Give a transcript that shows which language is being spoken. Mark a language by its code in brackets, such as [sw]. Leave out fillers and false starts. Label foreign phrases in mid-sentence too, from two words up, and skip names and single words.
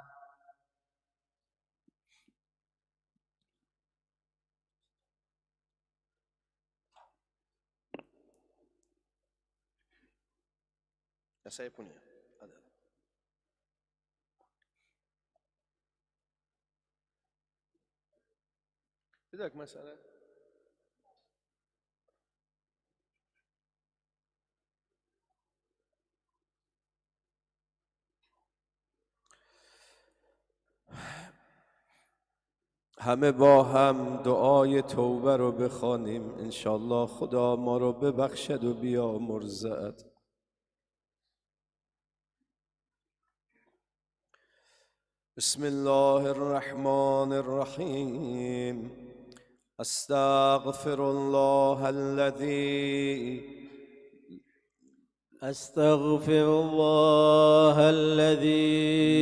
[id] Saya punya. Ada. Tidak masalah. [fa] همه با هم دعای توبه رو بخوانیم. انشالله خدا ما رو ببخشد و بیامرزد. [ar] بسم الله الرحمن الرحيم. أستغفر الله الذي أستغفر الله الذي